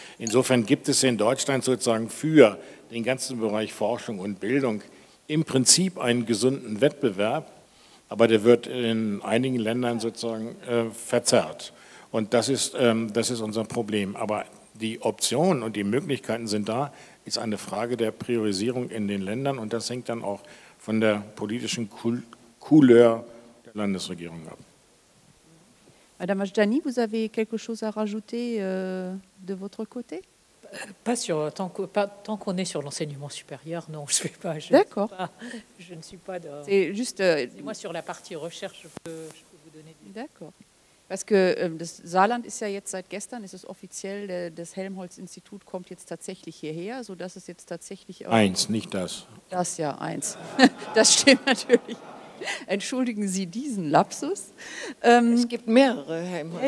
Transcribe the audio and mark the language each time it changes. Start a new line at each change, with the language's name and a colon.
German: Insofern gibt es in Deutschland sozusagen für den ganzen Bereich Forschung und Bildung im Prinzip einen gesunden Wettbewerb, aber der wird in einigen Ländern sozusagen verzerrt. Und das ist unser Problem. Aber die Optionen und die Möglichkeiten sind da, ist eine Frage der Priorisierung in den Ländern und das hängt dann auch von der politischen Couleur der Landesregierung ab.
French: Madame Ajdani, vous avez quelque chose à rajouter de votre côté? Pas sûr, tant qu'on est sur l'enseignement supérieur, non, je ne suis pas. D'accord. Je ne suis pas. C'est juste. Moi, sur la partie recherche, je peux vous donner. D'accord. Parce que
German: das Saarland ist ja jetzt seit gestern, ist es offiziell, das Helmholtz-Institut kommt jetzt tatsächlich hierher, sodass es jetzt tatsächlich auch... Eins, nicht das. Das ja, eins. Das stimmt natürlich. Entschuldigen Sie diesen Lapsus. Es gibt mehrere Helmholtz.